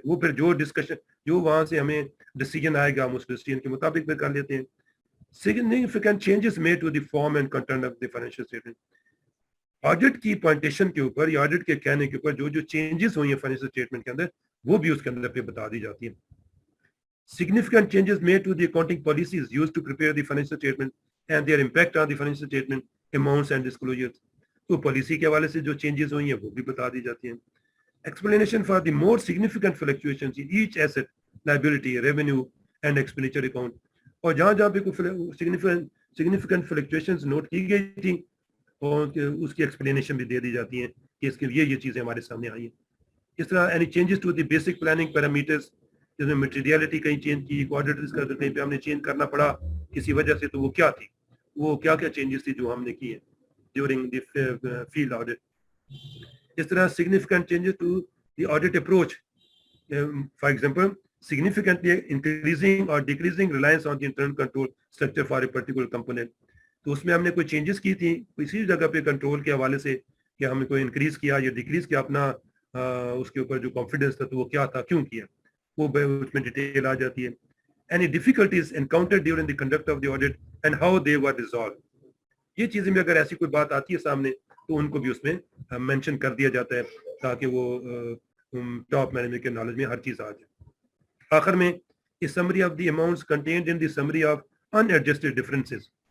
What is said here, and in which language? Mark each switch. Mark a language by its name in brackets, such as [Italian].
[Urdu] وہ پھر جو ڈسکشن جو وہاں سے ہمیں ڈیسیجن آئے گا ہم اس ڈیسیجن کے مطابق پھر کر لیتے ہیں. [English] Significant changes made to the form and content of the financial statement. [Urdu] Audit کی پوائنٹیشن کے اوپر یا آڈٹ کے کہنے کے اوپر جو جو چینجز ہوئی ہیں فائنینشیل اسٹیٹمنٹ کے اندر وہ بھی اس کے اندر پہ بتا دی جاتی ہیں. [English] Significant changes made to the accounting policies used to prepare the financial statement and their impact on the financial statement amounts and disclosures. [Urdu] تو پالیسی کے حوالے سے جو چینجز ہوئی ہیں وہ بھی بتا دی جاتی ہیں. [English] Explanation for the more significant fluctuations in each asset, liability, revenue and expenditure account. [Urdu] اور جہاں جہاں پہ کوئی significant fluctuations نوٹ کی گئی تھی اور اس کی ایکسپلینیشن بھی دے دی جاتی ہیں کہ اس کے لیے یہ چیزیں ہمارے سامنے آئی ہیں. اس طرح [English] any changes to the basic planning parameters, [Urdu] جس میں مٹیریلٹی کہیں چینج کی, کوارٹرز کا کہیں پہ ہم نے چینج کرنا پڑا کسی وجہ سے, تو وہ کیا تھی, وہ کیا کیا چینجز تھی جو ہم نے کی ہیں ڈیورنگ دی فیلڈ آڈٹ. [English] اس طرح significant changes to the audit approach, for example significantly increasing or decreasing reliance on the internal control structure for a particular component. [Urdu] تو اس میں ہم نے کوئی چینجز کی تھی کسی جگہ پہ کنٹرول کے حوالے سے کہ ہم نے کوئی انکریز کیا یا ڈیکریز کیا اپنا اس کے اوپر جو کانفیڈنس تھا, تو وہ کیا تھا, کیوں کیا, وہ اس میں ڈیٹیل آ جاتی ہے. [English] Any difficulties encountered during the conduct of the audit and how they were resolved. [Urdu] یہ چیزیں میں اگر ایسی کوئی بات آتی ہے سامنے تو ان کو بھی اس میں مینشن کر دیا جاتا ہے تاکہ وہ ٹاپ مینجمنٹ کے نالج میں ہر چیز آ جائے. [English] آخر میں summary of the amounts contained in the summary of unadjusted differences.